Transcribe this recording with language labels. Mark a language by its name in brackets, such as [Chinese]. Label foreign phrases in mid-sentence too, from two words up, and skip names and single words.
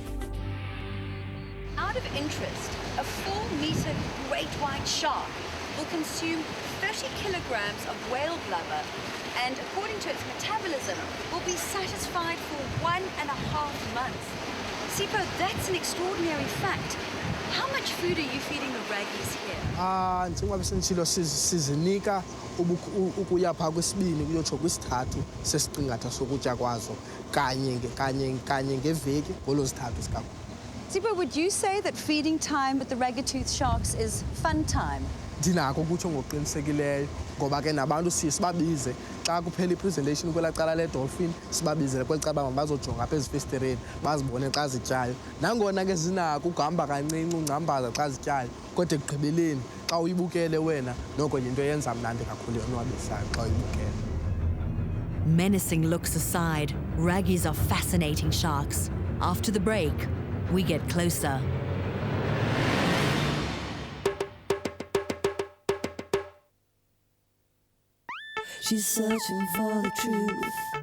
[English] Out of interest, a 4-meter great white shark will consume 30 kilograms of whale blubber and, according to its metabolism, will be satisfied for 1.5 months. Sipo, that's an extraordinary fact. How much food are you feeding the raggies here? [Xhosa] Njengoba sentshilo sizinika ukuya phaa kwesibini kuyotsho kwisithathu sesiqingatha sokutya kwazo kanye ngeveki ngolozithathu sikakhulu. [English] Sipo, would you say that feeding time with the ragged-toothed sharks is fun time? [Xhosa] Ndinako ukutsho ngokuqinisekileyo ngoba ke nabantu siye sibabize xa kuphela ipresentation kwelaa cala ledolphin sibabizele kweli cala mabazojonga apha ezifestereni bazibone xa zityayo. Nangona ke zinako ukuhamba kancinci ungcambaza xa zityayo kodwa ekugqibeleni xa uyibukele wena noko yinto eyenza mnandi kakhulu yonwabisayo xa uyibukele. [English] Menacing looks aside, raggies are fascinating sharks. After the break, we get closer. She's searching for the truth.